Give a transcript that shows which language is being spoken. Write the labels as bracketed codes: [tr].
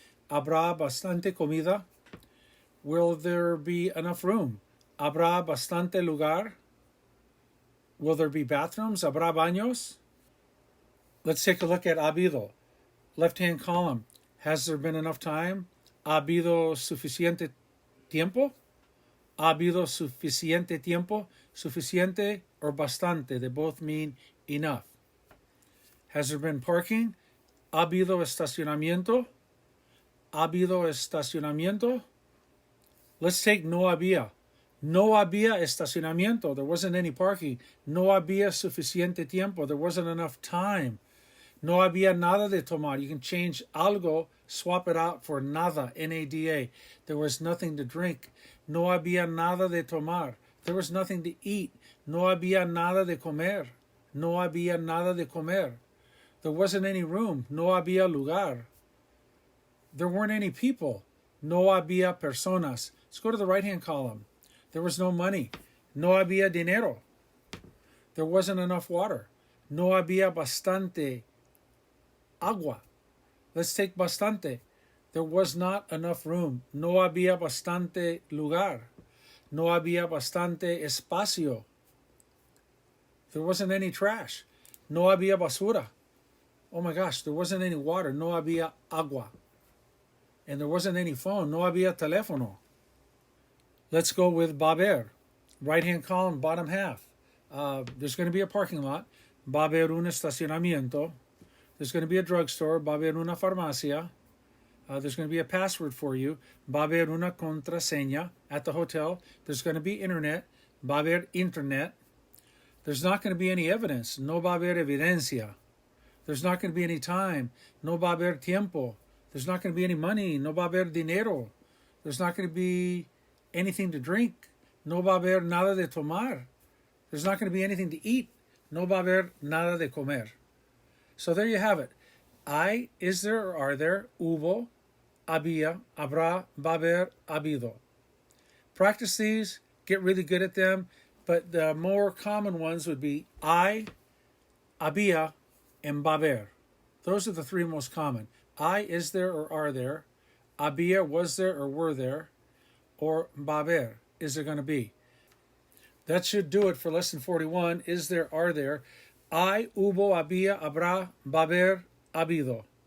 [es] Habrá bastante comida. [en] Will there be enough room? [es] Habrá bastante lugar. [en] Will there be bathrooms? [es] Habrá baños. [en] Let's take a look at habido. Left-hand column. Has there been enough time? [es] ¿Ha habido suficiente tiempo? ¿Ha habido suficiente tiempo? [en] Suficiente or bastante, they both mean enough. Has there been parking? [es] ¿Ha habido estacionamiento? ¿Ha habido estacionamiento? [en] Let's take [es] no había. No había estacionamiento. [en] There wasn't any parking. [es] No había suficiente tiempo. [en] There wasn't enough time. [es] No había nada de tomar. [en] You can change algo, swap it out for nada, N-A-D-A. There was nothing to drink. [es] No había nada de tomar. [en] There was nothing to eat. [es] No había nada de comer. No había nada de comer. [en] There wasn't any room. [es] No había lugar. [en] There weren't any people. [es] No había personas. [en] Let's go to the right-hand column. There was no money. [es] No había dinero. [en] There wasn't enough water. [es] No había bastante agua. [en] Let's take bastante. There was not enough room. [es] No había bastante lugar. No había bastante espacio. [en] There wasn't any trash. [es] No había basura. [en] Oh my gosh, there wasn't any water. [es] No había agua. [en] And there wasn't any phone. [es] No había teléfono. [en] Let's go with [es] va a haber. [en] Right-hand column, bottom half. There's going to be a parking lot. [es] Va a haber un estacionamiento. [en] There's going to be a drugstore. [es] Va a haber una farmacia. [en] There's going to be a password for you. [es] Va a haber una contraseña [en] at the hotel. There's going to be internet. [es] Va a haber internet. [en] There's not going to be any evidence. [es] No va a haber evidencia. [en] There's not going to be any time. [es] No va a haber tiempo. [en] There's not going to be any money. [es] No va a haber dinero. [en] There's not going to be anything to drink. [es] No va a haber nada de tomar. [en] There's not going to be anything to eat. [es] No va a haber nada de comer. [en] So there you have it. Hay, is there or are there, [es] hubo, había, habrá, va a haber, habido. [en] Practice these, get really good at them, but the more common ones would be hay, había, and va a haber. Those are the three most common. Hay, is there or are there, había, was there or were there, or va a haber, is there going to be. That should do it for lesson 41, is there, are there. [es] Hay, hubo, había, habrá, va a haber, habido.